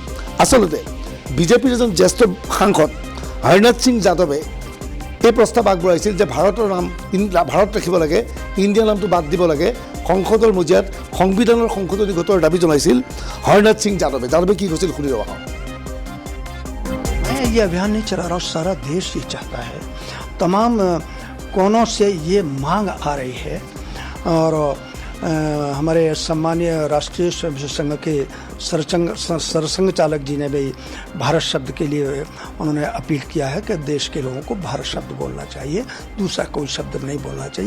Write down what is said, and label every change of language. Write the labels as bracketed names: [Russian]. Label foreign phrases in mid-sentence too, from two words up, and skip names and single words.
[Assamese] আচলতে বিজেপিৰ এজন জ্যেষ্ঠ সাংসদ হৰনাথ সিং যাদৱে এই প্ৰস্তাৱ আগবঢ়াইছিল যে ভাৰতৰ নাম ভাৰত ৰাখিব লাগে, ইণ্ডিয়া নামটো বাদ দিব লাগে। সংসদৰ মজিয়াত সংবিধানৰ সংশোধনী গোটৰ দাবী জনাইছিল হৰনাথ সিং যাদৱে কি কৈছিল শুনি ৰবা। [Hindi] मैं ये अभियान नहीं चला रहा हूँ, सारा देश ये चाहता है, तमाम कोनों से ये मांग आ रही है। और हमारे सम्मानीय राष्ट्रीय स्वयंसेवक संघ के सरसंघ चालक जी ने भी भारत शब्द के लिए उन्होंने अपील किया है कि देश के लोगों को भारत शब्द बोलना चाहिए, दूसरा कोई शब्द नहीं बोलना चाहिए।